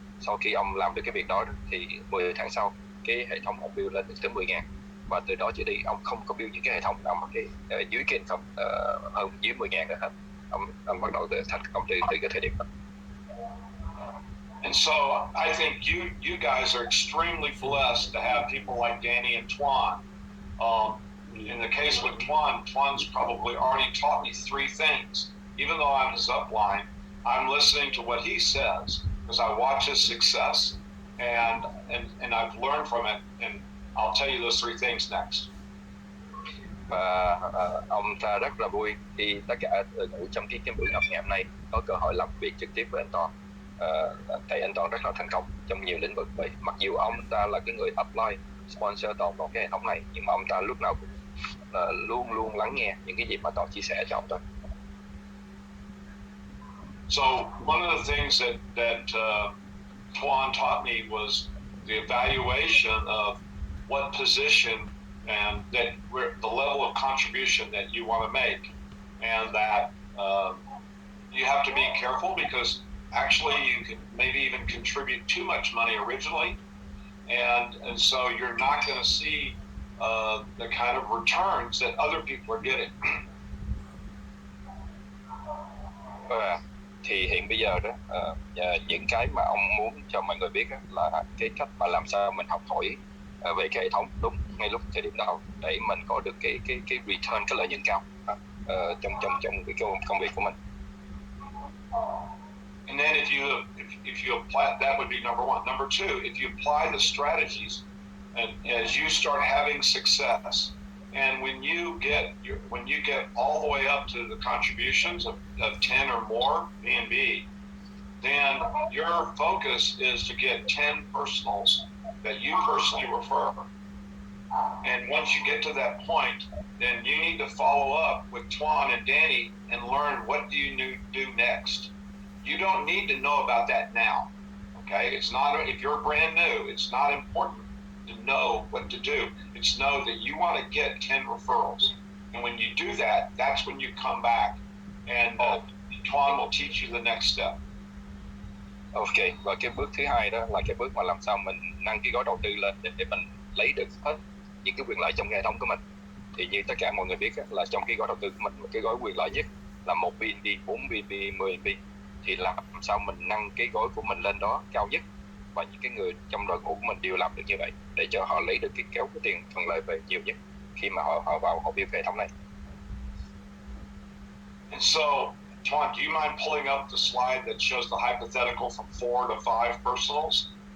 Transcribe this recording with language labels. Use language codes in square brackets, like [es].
[vi] Sau khi ông làm được cái việc đó thì 10 tháng sau cái hệ thống ông build lên được tới 10.000, và từ đó trở đi ông không có build những cái hệ thống nào mà dưới cái income hơn dưới 10.000 nữa hết. Ông bắt đầu thành công từ cái thời điểm đó. [en] And so I think you guys are extremely blessed to have people like Danny and Twan. In the case with Twan's probably already taught me three things. Even though I'm his upline, I'm listening to what he says because I watch his success and I've learned from it, and I'll tell you those three things next. [vi] Và ông ta rất là vui khi tất cả đội ngũ trong cái buổi học ngày hôm nay có cơ hội làm việc trực tiếp với anh Toàn. Thầy anh Toàn rất là thành công trong nhiều lĩnh vực. Vậy mặc dù ông ta là cái người upline sponsor Toàn vào cái hệ thống này, nhưng mà ông ta lúc nào cũng luôn luôn lắng nghe những cái gì mà Toàn chia sẻ cho ông ta. [en] So one of the things that Twan taught me was the evaluation of what position and the level of contribution that you want to make, and that you have to be careful because actually you can maybe even contribute too much money originally, and so you're not going to see the kind of returns that other people are getting. [vi] Thì hiện bây giờ đó những cái mà ông muốn cho mọi người biết là cái cách mà làm sao mình học hỏi về cái hệ thống đúng ngay lúc thời điểm đó để mình có được cái return, cái lợi nhuận cao trong cái công việc của mình. [en] And then if you apply, that would be number one. Number two, if you apply the strategies, and as you start having success, and when you get all the way up to the contributions of 10 or more BnB, then your focus is to get 10 personals that you personally refer. And once you get to that point, then you need to follow up with Twan and Danny and learn what do you do next. You don't need to know about that now, okay? It's not, if you're brand new, it's not important to know what to do. It's know that you want to get 10 referrals. And when you do that, that's when you come back and Twan will teach you the next step. [vi] Ok, và cái bước thứ hai đó là cái bước mà làm sao mình nâng cái gói đầu tư lên để mình lấy được hết những cái quyền lợi trong hệ thống của mình. Thì như tất cả mọi người biết là trong cái gói đầu tư của mình, cái gói quyền lợi nhất là 1 BnB, 4 BnB, 10 BnB. Thì làm sao mình nâng cái gói của mình lên đó cao nhất, và những cái người trong đội ngũ của mình đều làm được như vậy để cho họ lấy được cái kéo cái tiền thuận lợi về nhiều nhất khi mà họ vào họ build hệ thống này. [en] And so, Twan, do you mind pulling up the slide that shows the hypothetical from 4 to 5 personals?